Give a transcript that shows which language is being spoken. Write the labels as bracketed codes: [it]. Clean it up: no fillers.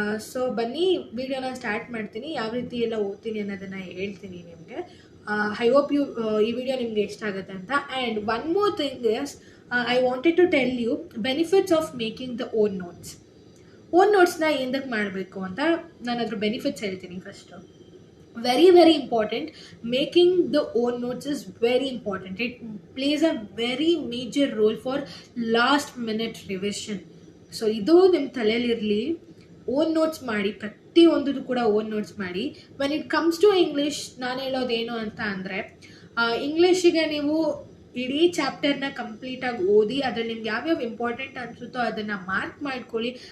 [kn] So ಬನ್ನಿ ವಿಡಿಯೋನ start ಮಾಡ್ತೀನಿ, ಯಾವ ರೀತಿ ಎಲ್ಲ ಓದ್ತೀನಿ ಅನ್ನೋದನ್ನು ಹೇಳ್ತೀನಿ ನಿಮಗೆ. [en] I hope [kn] ಈ ವಿಡಿಯೋ ನಿಮಗೆ ಇಷ್ಟ ಆಗುತ್ತೆ ಅಂತ. [en] and one more thing is I wanted to tell you benefits of making the own ನೋಟ್ಸ್ನ [kn] ಏನಕ್ಕೆ ಮಾಡಬೇಕು ಅಂತ ನಾನು ಅದ್ರ ಬೆನಿಫಿಟ್ಸ್ ಹೇಳ್ತೀನಿ. [en] First very important. Making the own notes is very important. It plays a very major role for last minute revision. [kn] So ಇದು ನಿಮ್ಮ ತಲೆಯಲ್ಲಿರಲಿ, own notes ಮಾಡಿ, ಪ್ರತಿಯೊಂದು ಕೂಡ ಓನ್ ನೋಟ್ಸ್ ಮಾಡಿ. [en] when it comes to English [kn] ನಾನು ಹೇಳೋದೇನು ಅಂತ ಅಂದರೆ ಇಂಗ್ಲೀಷಿಗೆ ನೀವು ಇಡೀ ಚಾಪ್ಟರ್ನ ಕಂಪ್ಲೀಟಾಗಿ ಓದಿ ಅದ್ರಲ್ಲಿ ನಿಮ್ಗೆ ಯಾವ್ಯಾವ ಇಂಪಾರ್ಟೆಂಟ್ ಅನಿಸುತ್ತೋ ಅದನ್ನು ಮಾರ್ಕ್ ಮಾಡ್ಕೊಳ್ಳಿ.